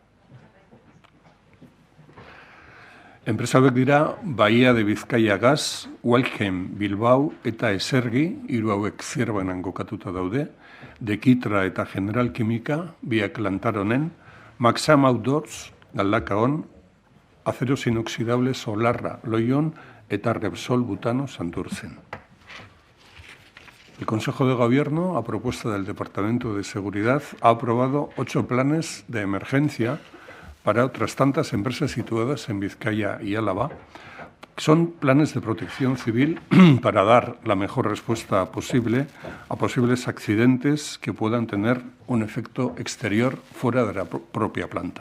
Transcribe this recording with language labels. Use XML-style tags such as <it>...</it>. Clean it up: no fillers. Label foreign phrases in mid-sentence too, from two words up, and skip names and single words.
<eu>Enpresa hauek dira Bahía de Bizkaia Gas, Welchem Bilbao eta Esergi, 3 hauek Zierbenan kokatuta daude, Dekitra eta General Kimika, biak Lantaronen, Maxam Outdoors, Galdakaon, Aceros Inoxidables Solarra, Loion, eta Repsol Butano Santurtzen.</eu> <es>El Consejo de Gobierno, a propuesta del Departamento de Seguridad, ha aprobado 8 planes de emergencia para otras tantas empresas situadas en Vizcaya y Álava. Son planes de protección civil para dar la mejor respuesta posible a posibles accidentes que puedan tener un efecto exterior fuera de la propia planta.</es>